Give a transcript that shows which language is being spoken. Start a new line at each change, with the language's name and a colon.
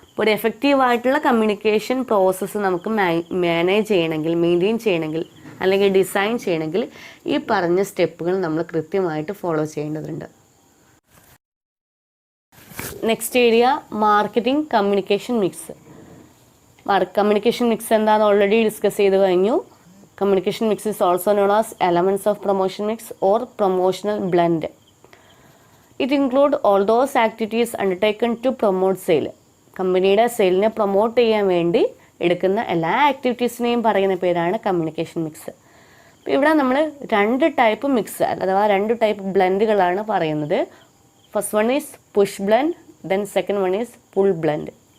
Malayalam: ഒരു എഫക്റ്റീവായിട്ടുള്ള communication process നമുക്ക് manage ചെയ്യണമെങ്കിൽ, മെയിൻറ്റെയിൻ ചെയ്യണമെങ്കിൽ അല്ലെങ്കിൽ ഡിസൈൻ ചെയ്യണമെങ്കിൽ ഈ പറഞ്ഞ സ്റ്റെപ്പുകൾ നമ്മൾ കൃത്യമായിട്ട് ഫോളോ ചെയ്യേണ്ടതുണ്ട്. Next area, marketing communication mix. Communication mix എന്താണെന്ന് ഓൾറെഡി ഡിസ്കസ് ചെയ്ത് കഴിഞ്ഞു.
English: Communication mix is also known as elements of promotion mix or promotional blend. It includes all those activities undertaken to promote sale.
Malayalam: കമ്പനിയുടെ സെയിലിനെ promote ചെയ്യാൻ വേണ്ടി എടുക്കുന്ന എല്ലാ ആക്ടിവിറ്റീസിനെയും പറയുന്ന പേരാണ് കമ്മ്യൂണിക്കേഷൻ മിക്സ്. അപ്പോൾ ഇവിടെ നമ്മൾ 2 ടൈപ്പ് മിക്സ് അഥവാ 2 ടൈപ്പ് ബ്ലെൻഡുകളാണ് പറയുന്നത്.
English: First one is push blend, then second one is pull blend.